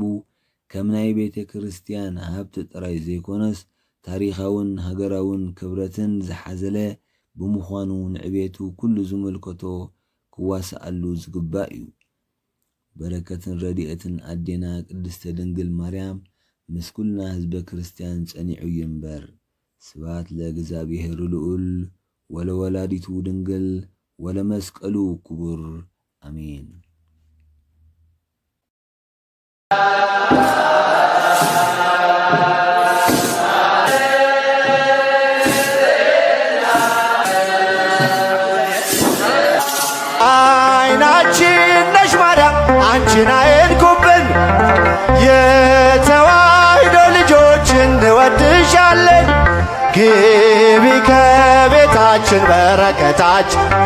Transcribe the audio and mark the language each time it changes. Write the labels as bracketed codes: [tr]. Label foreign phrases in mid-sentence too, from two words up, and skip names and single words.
[ti] ከም ናይ ቤተ ክርስቲያን ሃብቲ ጥራይ ዘይኮነስ ታሪኻውን ሃገራውን ክብረትን ዝሓዘለ ብምዃኑ ንዕቤቱ ኩሉ ዝምልከቶ ክዋሳኣሉ ዝግባእ እዩ። በረከትን ረድኤትን ኣዴና ቅድስተ ድንግል ማርያም ምስ ኩልና ህዝበ ክርስቲያን ጸኒዑ ይንበር። [gez] ስብሐት ለእግዚአብሔር ልዑል ወለወላዲቱ ድንግል ወለመስቀሉ ክቡር አሜን። [am] አይናችን ነሽ ማርያም አንቺን አይንኩብን፣ የተዋሕዶ ልጆች እንወድሻለን። ግቢ ከቤታችን በረከታችን